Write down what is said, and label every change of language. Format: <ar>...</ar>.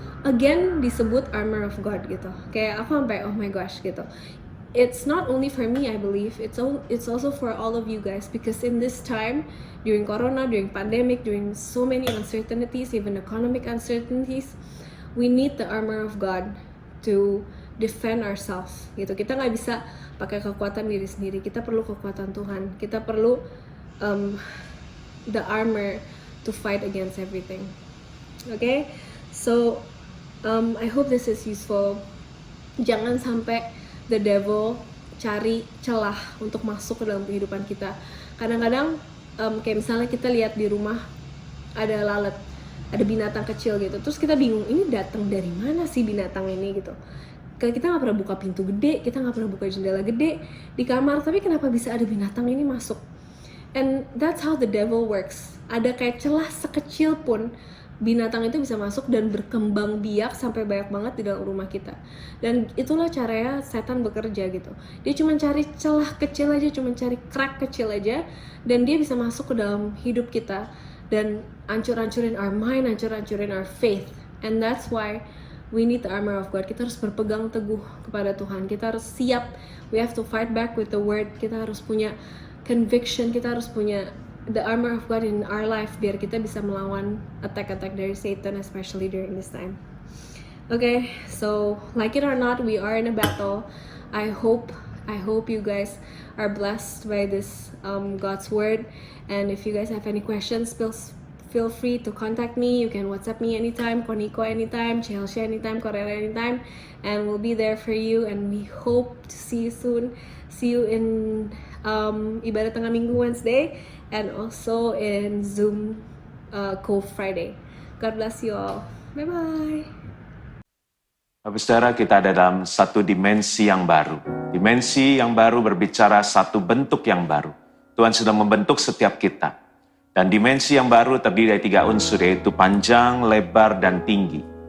<id>Again, disebut armor of God gitu. Kayak aku sampai oh my gosh gitu.</id> <en>It's not only for me, I believe. It's also for all of you guys, because in this time, during Corona, during pandemic, during so many uncertainties, even economic uncertainties, we need the armor of God to defend ourselves gitu.</en> <id>Kita nggak bisa pakai kekuatan diri sendiri. Kita perlu kekuatan Tuhan. Kita perlu</id> <en>the armor to fight against everything. Okay, so I hope this is useful.</en> <id>Jangan sampai the devil cari celah untuk masuk ke dalam kehidupan kita. Kadang-kadang kayak misalnya kita lihat di rumah ada lalat, ada binatang kecil gitu, terus kita bingung ini datang dari mana sih binatang ini gitu. Kayak kita nggak pernah buka pintu gede, kita nggak pernah buka jendela gede di kamar, tapi kenapa bisa ada binatang ini masuk?</id> <en>And that's how the devil works.</en> <id>Ada kayak celah sekecil pun binatang itu bisa masuk dan berkembang biak sampai banyak banget di dalam rumah kita. Dan itulah caranya setan bekerja gitu. Dia cuma cari celah kecil aja, cuma cari crack kecil aja, dan dia bisa masuk ke dalam hidup kita dan hancur-hancurin our mind, hancur-hancurin our faith.</id> <en>And that's why we need the armor of God.</en> <id>Kita harus berpegang teguh kepada Tuhan. Kita harus siap.</id> <en>We have to fight back with the word.</en> <id>Kita harus punya conviction. Kita harus punya the armor of God in our life biar kita bisa melawan attack-attack dari Satan,</id> <en>especially during this time. Okay, so like it or not, we are in a battle. I hope you guys are blessed by this God's word. And if you guys have any questions, feel free to contact me. You can WhatsApp me anytime, Koniko anytime, Chelsea anytime, Corella anytime, and we'll be there for you. And we hope to see you soon. See you in Ibadah Tengah Minggu Wednesday. and also in Zoom Cove Friday. God bless you all. Bye-bye.</en> <id>Bapak Saudara, kita ada dalam satu dimensi yang baru. Dimensi yang baru berbicara satu bentuk yang baru. Tuhan sedang membentuk setiap kita. Dan dimensi yang baru terdiri dari 3 unsur, yaitu panjang, lebar, dan tinggi.</id>